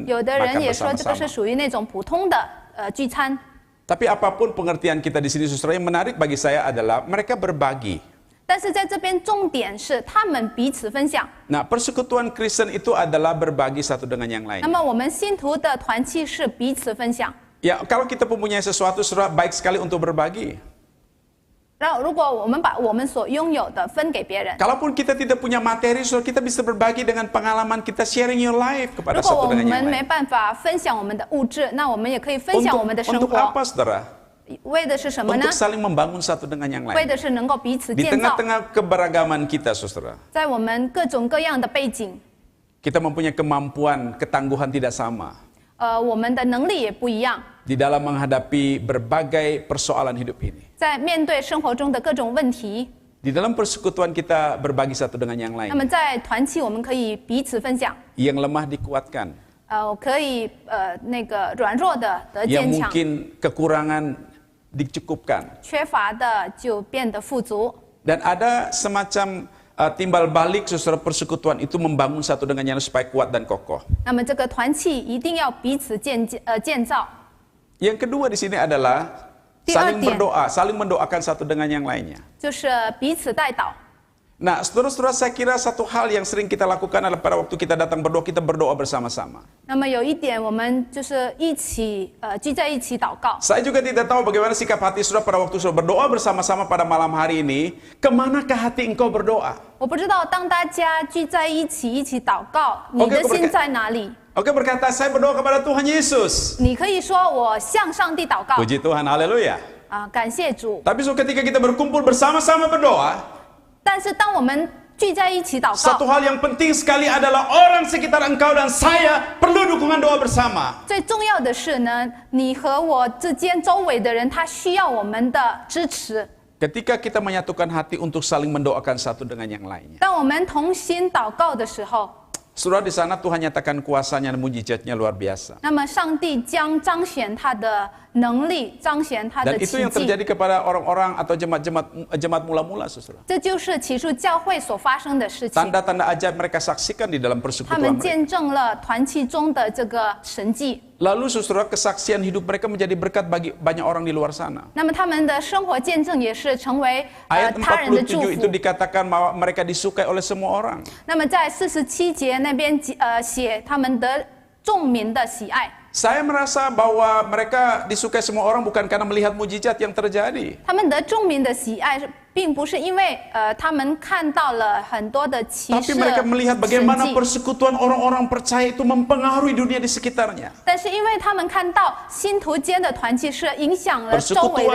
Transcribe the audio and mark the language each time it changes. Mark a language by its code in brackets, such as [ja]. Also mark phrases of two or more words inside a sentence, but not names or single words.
[zh] 有的人 [id] makan [zh] 也说这个 [id] bersama-sama. [zh] 是属于那种普通的聚餐。 [id] Tapi apapun pengertian kita di sini, saudara, yang menarik bagi saya adalah mereka berbagi. [zh] 但是在这边重点是他们彼此分享。 [id] Nah, persekutuan Kristen itu adalah berbagi satu dengan yang [zh] 那 [id] lain. [zh] 么我们信徒的团契是彼此分享。 [id] Ya, kalau kita mempunyai sesuatu, saudara, baik sekali untuk berbagi. [zh] 然后如果我们把我们所拥有的分给别人， [id] Kalaupun kita tidak punya materi, saudara, kita bisa berbagi dengan pengalaman kita, [en] sharing your life [zh] 如 [id] kepada [zh] 果 [id] satu [zh] 我 [id] dengan [zh] 们 [id] yang [zh] 没 [id] lain. [zh] 办法分享我们的物质，那我们也可以分享我们的生 [id] Untuk [zh] 活。 [id] apa, saudara? [zh] 为的是什么呢 [id] Untuk？saling membangun satu dengan yang [zh] 为 [id] lain. [zh] 的是能够彼此 [id] Di [zh] 建造。 [id] tengah-tengah keberagaman kita, saudara, [zh] 在我们各种各样的背景， [id] kita mempunyai kemampuan, ketangguhan tidak sama [zh] 我们的能力也不一样。 [id] di dalam menghadapi berbagai persoalan hidup ini. [zh] 在面对生活中的各种问题， [id] Di dalam persekutuan kita berbagi satu dengan yang [zh] 那 [id] lain. [zh] 么在团契我们可以彼此分享， [id] Yang lemah dikuatkan, [zh] 可以那个软弱的得 [id] yang [zh] 坚强， [id] mungkin kekurangan dicukupkan. [zh] 缺乏的就变得富足。 [id] Dan ada semacam timbal balik saudara persekutuan itu membangun satu dengan yang lain supaya kuat dan kokoh. [zh] 那么这个团契一定要彼此建造。 [id] Yang kedua di sini adalah saling [zh] 第二点 [id] berdoa, saling mendoakan satu dengan yang lainnya. [zh] 就是彼此代祷。 [id] Nah, saudara-saudara, saya kira satu hal yang sering kita lakukan adalah pada waktu kita datang berdoa, kita berdoa bersama-sama. [zh] 那么有一点，我们就是一起聚在一起祷告。 [id] Saya juga tidak tahu bagaimana sikap hati saudara pada waktu saudara berdoa bersama-sama pada malam hari ini. Kemanakah hati engkau berdoa? [zh] 我不知道，当大家聚在一起祷告，你的心在哪里？ [id] Oke, berkata saya berdoa kepada Tuhan Yesus. [zh] 你可以说我向上帝祷告 [id] Puji Tuhan, haleluya. [zh] 感谢主。 [id] Tapi ketika kita berkumpul bersama-sama berdoa, [zh] 但是当我们聚在一起祷 [id] satu [zh] 告， [id] hal yang penting sekali adalah orang sekitar engkau dan saya perlu dukungan doa bersama. [zh] 最重要的是呢，你和我之间周围的人，他需要我们的支持。 [id] Ketika kita menyatukan hati untuk saling mendoakan satu dengan yang lainnya. [zh] 当我们同心祷告的时候， [id] Saudara, di sana Tuhan nyatakan kuasanya dan mujizatnya luar biasa. [zh] 那么上帝将彰显他的能力，彰显他 [id] Dan [zh] 的 [id] itu [zh] 奇 [id] yang [zh] 迹。 [id] terjadi kepada orang-orang atau jemaat mula-mula, saudara. [zh] 这就是起初教会所发生的事情。 [id] Tanda-tanda ajaib mereka saksikan di dalam [zh] 他 [id] persekutuan [zh] 们 [id] mereka. [zh] 见证了团契中的这个神迹。 [id] Lalu saudara, kesaksian hidup mereka menjadi berkat bagi banyak orang di luar sana. [zh] 那么他们的生活见证也是成为 [id] Ayat [zh] 他人的祝 47 [id] itu [zh] 福。 [id] dikatakan bahwa mereka disukai oleh semua orang. [zh] 那么在47节那边写他们得众民的喜爱。 [id] Saya merasa bahwa mereka disukai semua orang bukan karena melihat mujizat yang terjadi. [zh] 他们得众民的喜爱，并不是因为他们看到了很多的奇 [id] Tapi [zh] 事 [id] mereka melihat [zh] 神 [id] bagaimana [zh] 迹， [id] persekutuan orang-orang percaya itu mempengaruhi dunia di sekitarnya. [zh] 但是因为他们看到信徒间的团契是影响了周围